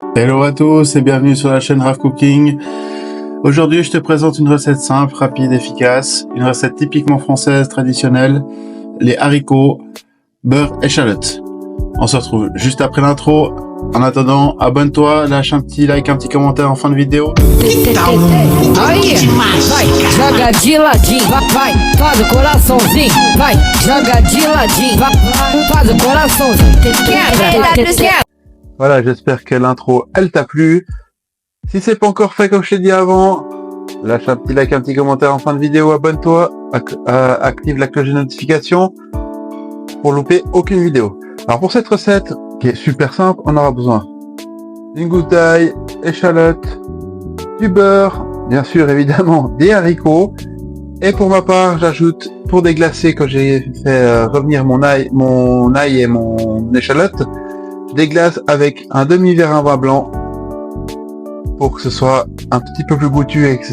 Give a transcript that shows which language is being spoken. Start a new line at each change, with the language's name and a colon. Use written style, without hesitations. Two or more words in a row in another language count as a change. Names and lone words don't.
French: Hello à tous et bienvenue sur la chaîne Rav Cooking. Aujourd'hui, je te présente une recette simple, rapide, efficace, une recette typiquement française, traditionnelle, les haricots, beurre, échalote. On se retrouve juste après l'intro. En attendant, abonne-toi, lâche un petit like, un petit commentaire en fin de vidéo.
Portuguese: Aí, vai, joga de ladinho, vai, faz o coraçãozinho, vai, joga de ladinho, vai, faz o coraçãozinho, quebra.
French: Voilà, j'espère que l'intro, elle t'a plu. Si c'est pas encore fait comme je t'ai dit avant, lâche un petit like, un petit commentaire en fin de vidéo, abonne-toi, active la cloche de notification pour louper aucune vidéo. Alors pour cette recette, qui est super simple, on aura besoin d'une goutte d'ail, échalote, du beurre, bien sûr évidemment des haricots, et pour ma part j'ajoute, pour déglacer, quand j'ai fait revenir mon ail et mon échalote, je déglace avec un demi-verre à vin blanc pour que ce soit un petit peu plus goûtu, etc.